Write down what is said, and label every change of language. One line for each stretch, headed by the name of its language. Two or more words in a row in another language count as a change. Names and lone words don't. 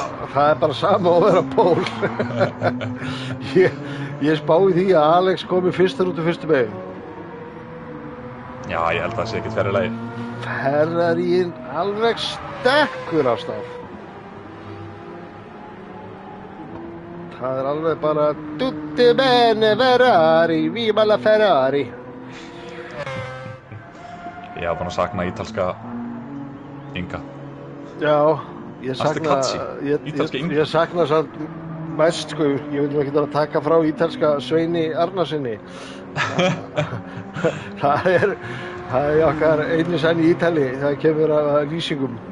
Icelandic: Það er bara sama að vera pól. Ég spái því að Alex komi fyrstur út úr fyrstu beygju. Já, ég held að það sé ekkert fjarri lagi. Ferrarín alveg stekkur af stað. Það er alveg bara
Italian: tutti bene Ferrari, viva la Ferrari.
Icelandic: Ég haf búin að sakna ítalska Inga. Já, ég sakna samt mest, sko, ég vil ekki að taka frá ítalska Sveini Arnarsinni. Það er okkar einu sann í Ítali, það kemur að lýsingum.